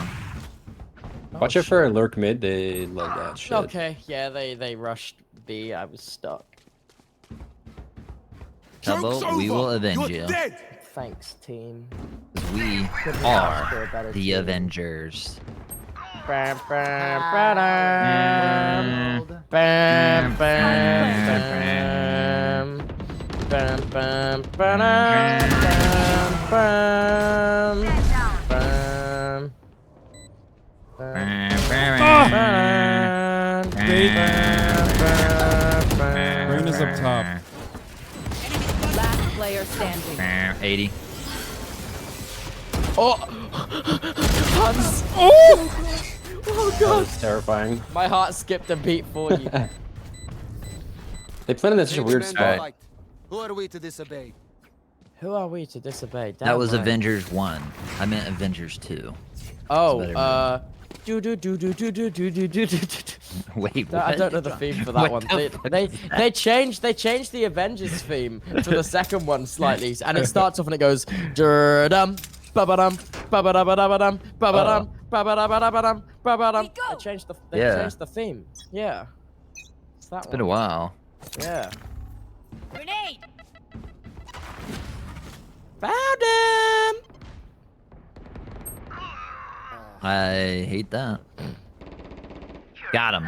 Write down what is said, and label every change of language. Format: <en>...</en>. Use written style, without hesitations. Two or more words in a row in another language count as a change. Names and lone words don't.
<en>Watch out for a lurk mid. They love that shit. Okay. Yeah, they rushed B. I was stuck. Tubbo, we will avenge you. Thanks, team. We Couldn't ask for a are better the team. Avengers. Bam, bam, ba-dum. Bam, bam, bam. Bam, bam, ba-dum. Bam, bam. Bam, bam. Brain is up top. Last player standing. 80. Oh! Hans! Oh! Oh That god! was terrifying. My heart skipped a beat for you. They planted in such a weird spot. Who are we to disobey? Who are we to disobey? That Damn was right. Avengers 1. I meant Avengers 2. Oh, Better do. Wait, I what? don't know the theme for that What one. the fuck is that? They changed the Avengers theme for the second one slightly, and it starts off and it goes dum ba-ba-dum ba-ba-da-ba-da-ba-dum ba-ba-dum ba-ba-da-ba-da-ba-dum ba-ba-dum. They changed the theme. Yeah. It's that It's one. been a while. Yeah. Grenade. Found him. I hate that. Got him.</en>